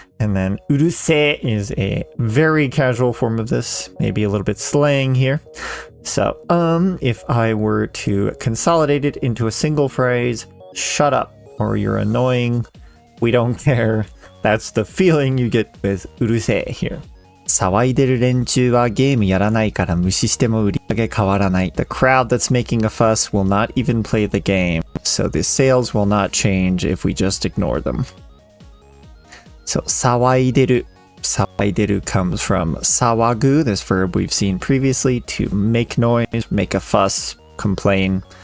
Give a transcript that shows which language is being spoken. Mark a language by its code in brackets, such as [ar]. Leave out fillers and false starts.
[en] And then urusei is a very casual form of this. Maybe a little bit slang here. So, if I were to consolidate it into a single phrase, shut up, or you're annoying, we don't care. That's the feeling you get with urusei here. [ja] 騒いでる連中はゲームやらないから無視しても売り上げ変わらない. [en] The crowd that's making a fuss will not even play the game, so the sales will not change if we just ignore them. So [ja] 騒いでる [en] comes from [ja] 騒ぐ, [en] this verb we've seen previously, to make noise, make a fuss, complain.